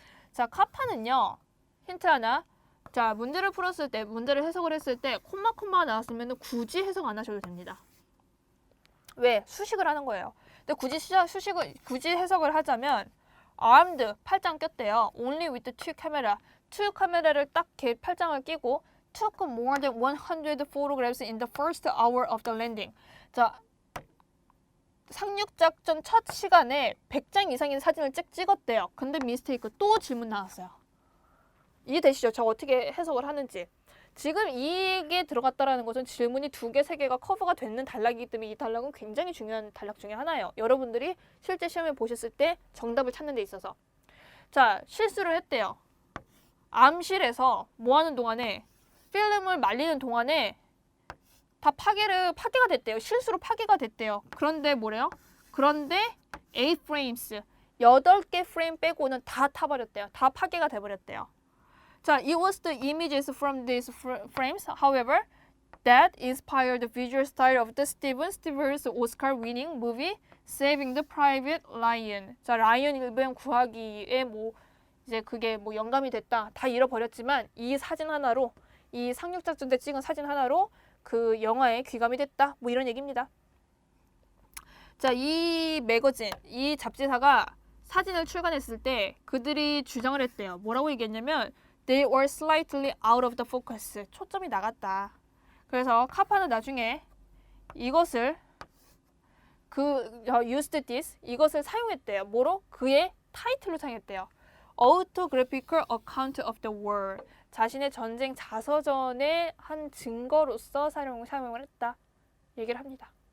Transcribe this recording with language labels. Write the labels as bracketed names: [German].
[Korean] 자, 카파는요. 힌트 하나. 자, 문제를 풀었을 때, 문제를 해석을 했을 때 콤마가 나왔으면 굳이 해석 안 하셔도 됩니다. 왜? 수식을 하는 거예요. 근데 굳이 해석을 하자면 armed, 팔짱 꼈대요. [English] Only with two camera. two [Korean] 카메라를 딱 팔짱을 끼고 [English] took more than 100 photographs in the first hour of the landing. [Korean] 자, 상륙작전 첫 시간에 100장 이상의 사진을 찍었대요. 근데 미스테이크 또 질문 나왔어요. 이해되시죠? 저 어떻게 해석을 하는지. 지금 이게 들어갔다라는 것은 질문이 2개, 3개가 커버가 되는 단락이기 때문에 이 단락은 굉장히 중요한 단락 중에 하나예요. 여러분들이 실제 시험에 보셨을 때 정답을 찾는 데 있어서. 자, 실수를 했대요. 암실에서 뭐 하는 동안에 필름을 말리는 동안에 다 파괴가 됐대요. 실수로 파괴가 됐대요. 그런데 뭐래요? 그런데 8 frames, 8개 프레임 빼고는 다 타버렸대요. 다 파괴가 돼버렸대요. [English] 자, it was the images from these frames, however, that inspired the visual style of the Steven Spielberg's Oscar-winning movie Saving the Private Ryan. [Korean] 자, 라이언 일병 구하기에 뭐 이제 그게 뭐 영감이 됐다. 다 잃어버렸지만 이 사진 하나로, 이 상륙작전 때 찍은 사진 하나로 그 영화에 귀감이 됐다. 뭐 이런 얘기입니다. 자, 이 매거진, 이 잡지사가 사진을 출간했을 때 그들이 주장을 했대요. 뭐라고 얘기했냐면 [English] They were slightly out of the focus. [Korean] 초점이 나갔다. 그래서 카파는 나중에 이것을 [English] used this, [Korean] 이것을 사용했대요. 뭐로? 그의 타이틀로 사용했대요. [English] Autographical account of the war. [Korean] 자신의 전쟁 자서전의 한 증거로서 사용을 했다. 얘기를 합니다.